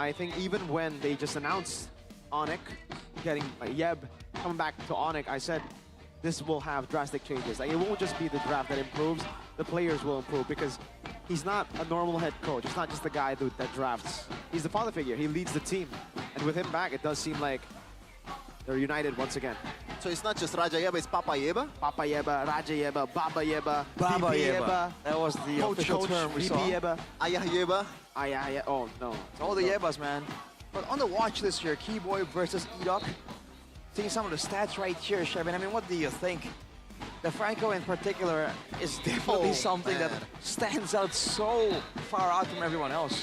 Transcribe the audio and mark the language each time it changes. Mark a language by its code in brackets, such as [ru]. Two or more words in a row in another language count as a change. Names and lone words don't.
[en] I think even when they just announced Onic getting Yeb coming back to Onic, I said this will have drastic changes. Like, it won't just be the draft that improves, the players will improve, because he's not a normal head coach. It's not just the guy that drafts. He's the father figure. He leads the team. And with him back, it does seem like they're united once again. So it's not just Raja Yeba, it's Papa Yeba? Papa Yeba, Raja Yeba, Baba Yeba, Baba VP Yeba. That was the official term we VP saw. Yeba. Ayah Yeba? Yeah. Oh, no. It's all the Yebas, man. But on the watch list here, Keyboy versus Edok. Seeing some of the stats right here, Chevin. I mean, what do you think? The Franco in particular is definitely something that stands out so far out from everyone else.